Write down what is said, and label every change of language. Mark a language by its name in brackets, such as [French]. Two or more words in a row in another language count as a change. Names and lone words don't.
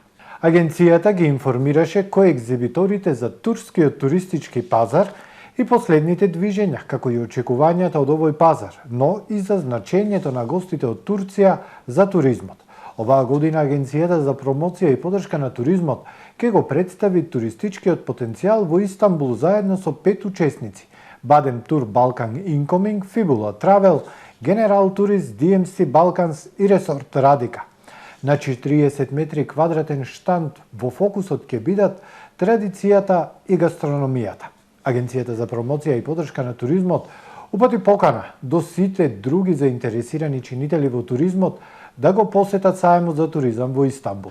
[Macedonian] Агенцијата ги информираше коегзибиторите за турскиот туристички пазар и последните движења, како и очекувањата од овој пазар, но и за значењето на гостите од Турција за туризмот. Оваа година Агенцијата за промоција и поддршка на туризмот ќе го представи туристичкиот потенцијал во Истанбул заедно со 5 учесници: Badem Tour Balkan Incoming, Fibula Travel, General Tourist, DMC Balkans и Resort Радика. На 40 метри квадратен штанд во фокусот ќе бидат традицијата и гастрономијата. Агенцијата за промоција и поддршка на туризмот упати покана до сите други заинтересирани чинители во туризмот да го посетат саемот за туризам во Истанбул.